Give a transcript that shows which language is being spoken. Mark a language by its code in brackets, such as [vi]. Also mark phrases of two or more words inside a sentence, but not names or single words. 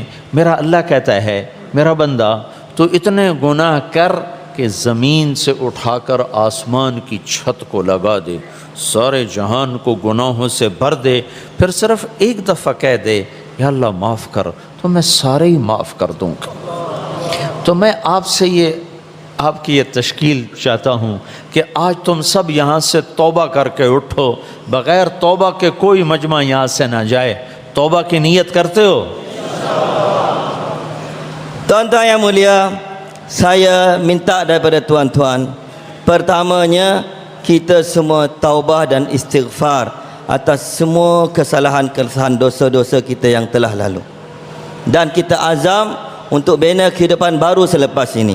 [hi] मेरा अल्लाह कहता है, मेरा बंदा तो इतने गुनाह कर कि ज़मीन से उठाकर आसमान की छत को लगा दे, सारे जहान को गुनाहों से भर दे, फिर सिर्फ़ एक दफ़ा कह दे या अल्लाह माफ़ कर, तो मैं सारे ही माफ़ कर दूँगा। तो मैं आपसे ये आपकी ये तश्कील चाहता हूँ कि आज तुम सब यहाँ से तौबा करके उठो, बग़ैर तौबा के कोई मजमा यहाँ से ना जाए। तौबा की नीयत करते हो? [ms] Tuan-tuan yang mulia, saya minta daripada tuan-tuan, pertamanya kita semua taubah dan istighfar atas semua kesalahan-kesalahan dosa-dosa kita yang telah lalu, dan kita azam untuk bina kehidupan baru selepas ini.